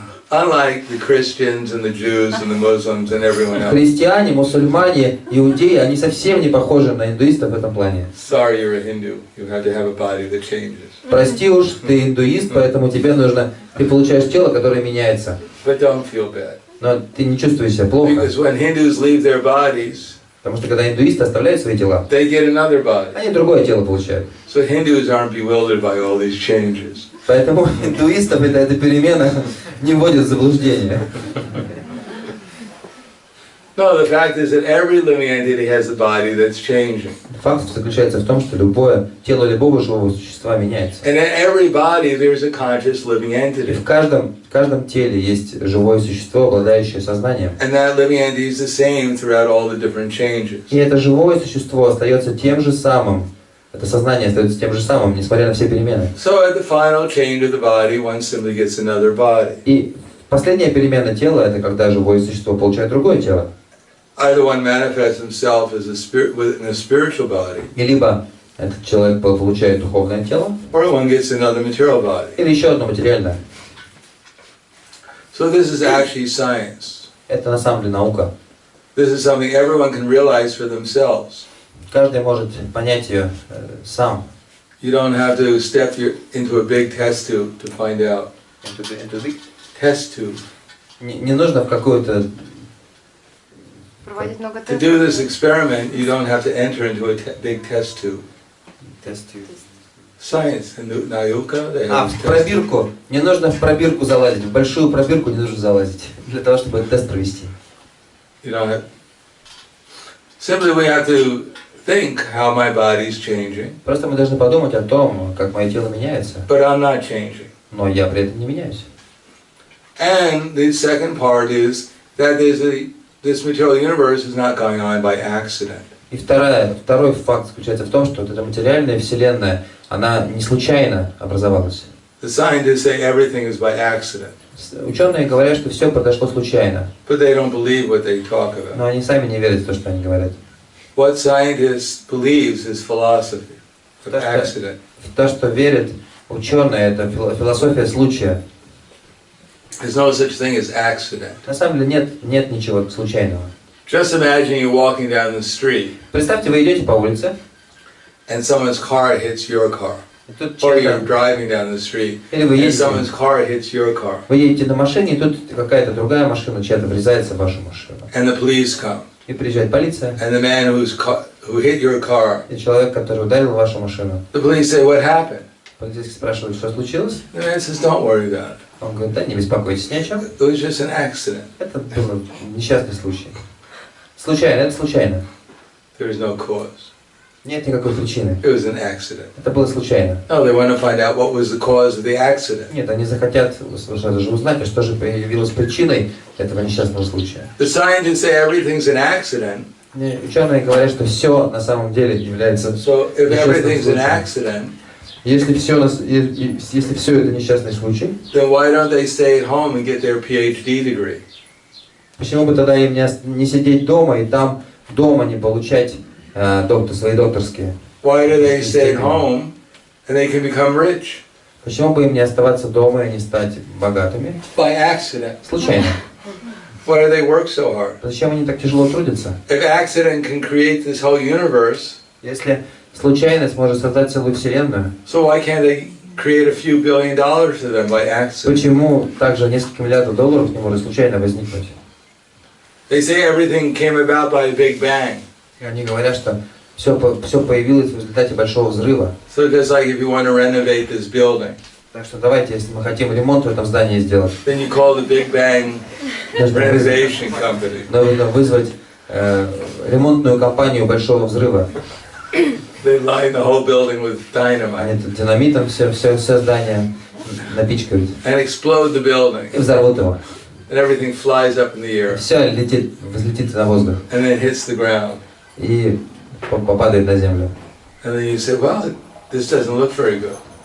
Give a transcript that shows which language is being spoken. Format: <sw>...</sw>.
<en>Unlike the Christians and the Jews and the Muslims and everyone else.</en> <ru>Христиане, мусульмане, иудеи, они совсем не похожи на индуистов в этом плане.</ru> <en>Sorry, you're a Hindu. You have to have a body that changes.</en> <ru>Прости уж, ты индуист, поэтому тебе нужно, ты получаешь тело, которое меняется.</ru> <en>But don't feel bad.</en> <ru>Но ты не чувствуешь себя плохо,</ru> <en>Because when Hindus leave their bodies,</en> <ru>потому что когда индуисты оставляют свои тела,</ru> <en>they get another body.</en> <ru>они другое тело получают.</ru> <en>So Hindus aren't bewildered by all these changes.</en> <ru>Поэтому индуистов эта перемена не вводит в заблуждение.</ru> <en>No, the fact is that every living entity has a body that's changing.</en> <ru>Факт заключается в том, что любое тело любого живого существа меняется.</ru> <en>And in every body there's a conscious living</en> <ru>И</ru> <en>entity.</en> <ru>в каждом теле есть живое существо, обладающее сознанием.</ru> <en>And that living entity is the same throughout all the different changes.</en> <ru>И это живое существо остается тем же самым. Это сознание остается тем же самым, несмотря на все перемены.</ru> <en>So at the final change of the body, one simply gets another body.</en> <ru>И последняя перемена тела – это когда живое существо получает другое тело.</ru> <en>Either one manifests himself as a spirit within a spiritual body,</en> <ru>И либо этот человек получает духовное тело,</ru> <en>or one gets another material body.</en> <ru>или еще одно материальное.</ru> <en>So this is actually science.</en> <ru>Это на самом деле наука.</ru> <en>This is something everyone can realize for themselves.</en> <ru>Каждый может понять ее сам.</ru> <en>You don't have to step into a big test tube to find out. Test tube.</en> <ru>Не нужно в какую-то... Проводить много</ru> <en>To do this experiment, you don't have to enter into a big test tube. Science and Nayuka, they have</en> <ru>в</ru> <en>test</en> <ru>пробирку. Не нужно в пробирку залазить. В большую пробирку не нужно залазить. Для того, чтобы этот тест провести.</ru> <en>You don't have. Simply we have to think how my body's changing,</en> <ru>Просто мы должны подумать о том, как мое тело меняется.</ru> <en>but I'm not changing.</en> <ru>Но я при этом не меняюсь.</ru> <en>And the second part is that this material universe is not going on by accident.</en> <ru>И второй факт заключается в том, что вот эта материальная вселенная, она не случайно образовалась.</ru> <en>The scientists say everything is by accident,</en> <ru>Ученые говорят, что все произошло случайно,</ru> <en>but they don't believe what they talk</en> <ru>но</ru> <en>about.</en> <ru>они сами не верят в то, что они говорят.</ru> <en>What scientists believes is philosophy of</en> <ru>То, что-</ru> <en>accident.</en> <ru>В то, что верят ученые, это философия случая.</ru> <en>There's no such thing as accident.</en> <ru>На самом деле нет ничего случайного.</ru> <en>Just imagine you're walking down the street</en> <ru>Представьте, вы идете по улице,</ru> <en>and someone's car hits your car.</en> <ru>И тут</ru> <en>Or you're</en> <ru>чья-то...</ru> <en>driving down the street</en> <ru>Или вы</ru> <en>and</en> <ru>едете,</ru> <en>someone's car hits your car.</en> <ru>вы едете на машине, и тут какая-то другая машина чья-то врезается в вашу машину.</ru> <en>And the police come.</en> <ru>И приезжает полиция.</ru> <en>And the man who hit your car,</en> <ru>И человек, который ударил вашу машину.</ru> <en>the police say, what happened?</en> <ru>Полицейский спрашивает, что случилось?</ru> <en>The man says, don't worry about it.</en> <ru>Он говорит, да, не беспокойтесь ни о чем.</ru> <en>It was just an accident.</en> <ru>Это был несчастный случай. Случайно, это случайно.</ru> <en>There was no cause.</en> <ru>Нет никакой причины.</ru> <en>It was an accident.</en> <ru>Это было случайно.</ru> <en>No, they want to find out what was the cause of the accident.</en> <ru>Нет, они захотят сразу же узнать, а что же появилось причиной этого несчастного случая.</ru> <en>The scientists say everything's an accident.</en> <ru>Ученые говорят, что все на самом деле является</ru> <en>So if everything's an</en> <ru>случаем.</ru> <en>accident,</en> <ru>Если все это несчастный случай,</ru> <en>then why don't they stay at home and get their PhD degree?</en> <ru>почему бы тогда им не сидеть дома и там дома не получать свои докторские?</ru> <en>Why do they stay at home and they can become rich?</en> <ru>Почему бы им не оставаться дома и не стать богатыми?</ru> <en>By accident.</en> <ru>Случайно.</ru> <en>Why do they work so hard?</en> <ru>Зачем они так тяжело трудятся?</ru> <en>If accident can create this whole universe,</en> <ru>Если случайность может создать целую вселенную,</ru> <en>so why can't they create a few $1 billion for them by accident?</en> <ru>почему также несколько миллиардов долларов не может случайно возникнуть?</ru> <en>They say everything came about by a big bang.</en> <ru>И они говорят, что все появилось в результате большого взрыва.</ru> <en>So just like if you want to renovate this building,</en> <ru>Так что давайте, если мы хотим ремонт в этом здании сделать,</ru> <en>then you call the Big Bang Renovation Company.</en> <ru>нужно вызвать ремонтную компанию большого взрыва.</ru> <en>They line the whole building with</en> <ru>Они</ru> <en>dynamite</en> <ru>тут динамитом все здание напичкают</ru> <en>and explode the building,</en> <ru>и взорвут его.</ru> <en>and everything flies up in the air</en> <ru>Все взлетит на воздух</ru> <en>and then hits the ground.</en> <ru>и попадает на землю.</ru> <en>And then you say, well, this doesn't look very good.</en>